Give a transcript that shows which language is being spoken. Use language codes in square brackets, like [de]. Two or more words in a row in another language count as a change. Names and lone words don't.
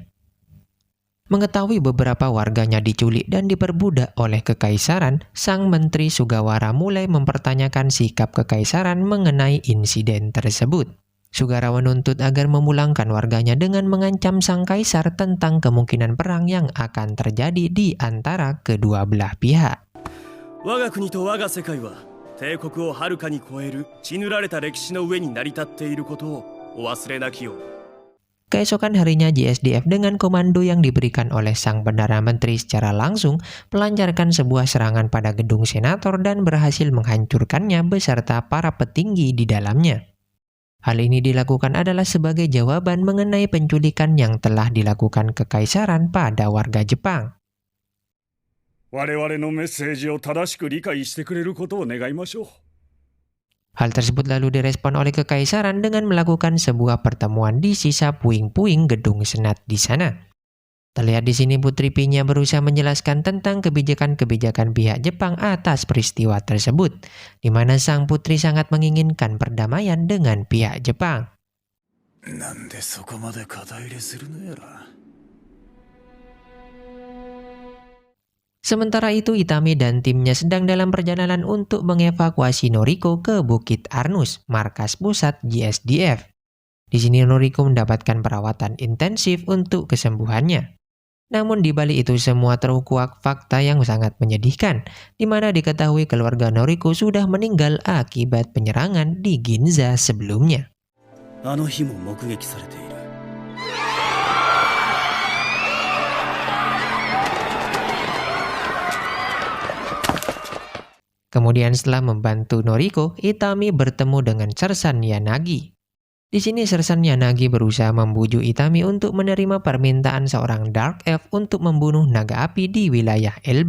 [id] Mengetahui beberapa warganya diculik dan diperbudak oleh kekaisaran, sang menteri Sugawara mulai mempertanyakan sikap kekaisaran mengenai insiden tersebut. Sugawara menuntut agar memulangkan warganya dengan mengancam sang kaisar tentang kemungkinan perang yang akan terjadi di antara kedua belah pihak. [ja] 我が国と我が世界は帝国をはるかに超える血塗られた歴史の上に成り立っていることをお忘れなきよう。 [id] Keesokan harinya GSDF dengan komando yang diberikan oleh sang Perdana Menteri secara langsung melancarkan sebuah serangan pada gedung senator dan berhasil menghancurkannya beserta para petinggi di dalamnya. Hal ini dilakukan adalah sebagai jawaban mengenai penculikan yang telah dilakukan kekaisaran pada warga Jepang. [ja] 我々のメッセージを正しく理解してくれることを願いましょう。 [id] Hal tersebut lalu direspon oleh kekaisaran dengan melakukan sebuah pertemuan di sisa puing-puing gedung senat di sana. Terlihat di sini Putri Pinya berusaha menjelaskan tentang kebijakan-kebijakan pihak Jepang atas peristiwa tersebut, di mana sang putri sangat menginginkan perdamaian dengan pihak Jepang. [ja] なんでそこまで肩入れするのやら。 [id] Sementara itu Itami dan timnya sedang dalam perjalanan untuk mengevakuasi Noriko ke Bukit Arnus, markas pusat GSDF. Di sini Noriko mendapatkan perawatan intensif untuk kesembuhannya. Namun di balik itu semua terkuak fakta yang sangat menyedihkan, di mana diketahui keluarga Noriko sudah meninggal akibat penyerangan di Ginza sebelumnya. [ja] あの日も目撃されている。 [id] Kemudian setelah membantu Noriko, Itami bertemu dengan Sersan Yanagi. Di sini Sersan Yanagi berusaha membujuk Itami untuk menerima permintaan seorang Dark Elf untuk membunuh naga api di wilayah LB.